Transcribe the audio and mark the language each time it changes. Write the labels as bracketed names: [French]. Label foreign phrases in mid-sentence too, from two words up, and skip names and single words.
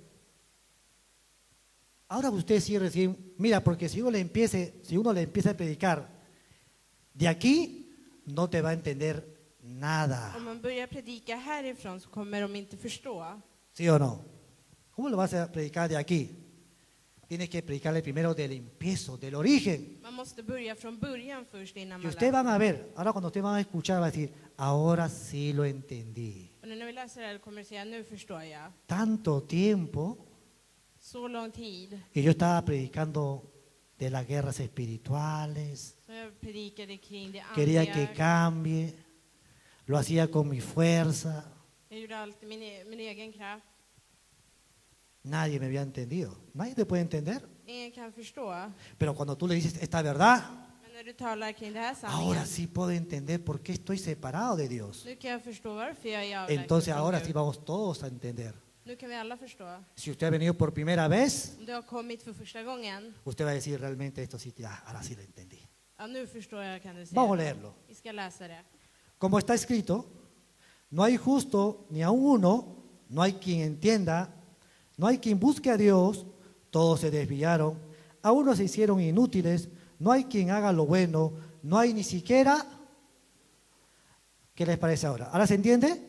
[Spanish] Ahora usted sí recién, mira, porque si uno le empieza a predicar de aquí, no te va a entender nada. [Swedish] Om man börjar predika härifrån så kommer de inte förstå. [Spanish] ¿Sí o no? ¿Cómo lo vas a predicar de aquí? Tienes que predicarle primero del empiezo, del origen. [Swedish] Man måste börja från början först innan [Spanish] Y [Swedish] man [Spanish] ustedes van [Swedish] läser. [Spanish] a ver, ahora cuando ustedes van a escuchar, va a decir, ahora sí lo entendí. [Swedish] Och när vi läser det här kommer jag säga, nu förstår jag. [Spanish] Tanto tiempo [Swedish] Så lång tid. [Spanish] que yo estaba predicando de las guerras espirituales, [Swedish] Så jag predikade kring det [Spanish] quería que [Swedish] andliga. [Spanish] cambie, lo hacía con mi fuerza, [Swedish] Jag gjorde allt i min egen kraft. [Spanish] nadie me había entendido, nadie te puede entender, [Swedish] Ingen kan förstå. [Spanish] pero cuando tú le dices esta verdad, [Swedish] Men när du talar kring det här [Spanish] ahora [Swedish] sanningen. [Spanish] sí puedo entender por qué estoy separado de Dios. [Swedish] Nu kan jag förstå varför jag är avlägsen [Spanish] Entonces [Swedish] från [Spanish] ahora [Swedish] Gud. [Spanish] sí vamos todos a entender. [Swedish] Nu kan vi alla förstå. [Spanish] Si usted ha venido por primera vez, [Swedish] Om du har kommit för första gången. [Spanish] usted va a decir realmente esto sí, ya, ahora sí lo entendí. [Swedish] Ja, nu förstår jag kan du säga. [Spanish] Vamos a leerlo. [Swedish] Vi ska läsa det. [Spanish] Como está escrito, no hay justo ni aun uno, no hay quien entienda, no hay quien busque a Dios, todos se desviaron, a unos se hicieron inútiles, no hay quien haga lo bueno, no hay ni siquiera... ¿Qué les parece ahora? ¿Ahora se entiende?